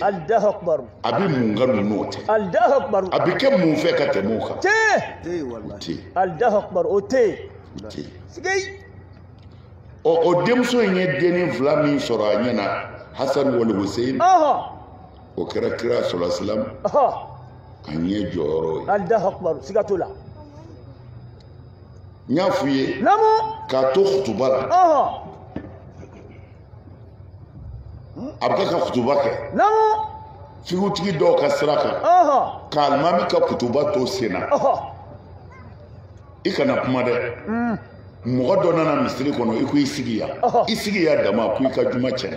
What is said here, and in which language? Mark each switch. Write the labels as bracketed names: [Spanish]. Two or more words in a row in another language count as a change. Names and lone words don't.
[Arabic] Allahu akbar [Bambara] a bɛ mun ka ninnu tɛ [Arabic] Allahu akbar [Bambara] a bɛ kɛ mun fɛ ka tɛmɛ o kan Tɛ wallahi. tɛ [Arabic] Allahu akbar [Bambara] o tɛ tɛ sigei o denmuso in ye denni fila min sɔrɔ a ɲɛna Hasan wali Hussein o kɛra kira [Arabic] sallallahu alaihi wasallam [Bambara] a ɲɛ jɔyɔrɔ ye [Arabic] Allahu akbar [Bambara] siga t'o la n y'a f'i ye namu k'a to kutuba la a bɛ kɛ ka kutuba kɛ namu figutigi dɔw ka sira kan ka alimami ka kutuba to sen na i kana kuma dɛ mɔgɔ dɔ nana misiri kɔnɔ i ko i sigi yan i sigi yan dama ko i ka juma tiɲɛna